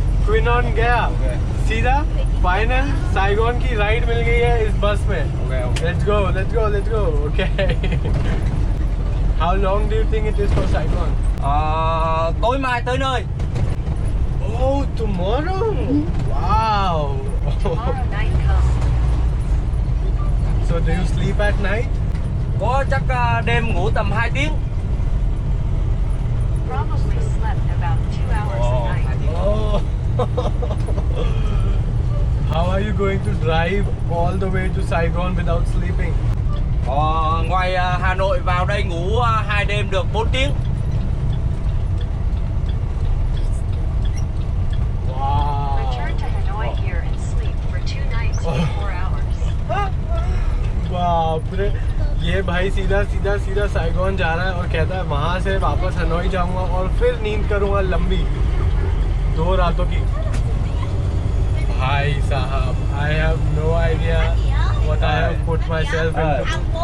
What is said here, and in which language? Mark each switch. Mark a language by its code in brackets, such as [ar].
[hi] Quinone गया सीधा final Saigon की राइड मिल गई है इस बस में. [en] Let's go. Okay. How long do you think it is for Saigon? [vi] Tối mai tới nơi. [en] Oh, tomorrow. Wow. Tomorrow night comes. So do you sleep at night? [vi] Có chắc đêm ngủ tầm 2 tiếng. [en] Probably slept about 2 hours a night. Oh. How are you going to drive all the way to Saigon without sleeping? [vi] Ngoài Hà Nội vào đây ngủ 2 đêm được 4 tiếng. [en] Wow. Return to Hanoi here and sleep for 2 nights for 4 hours. [hi] बाप रे, ये भाई सीधा Saigon जा रहा है और कहता है वहाँ से वापस हनोई जाऊंगा और फिर नींद करूंगा लंबी 2 रातों की. भाई साहब, [en] I have no idea what I have put myself into.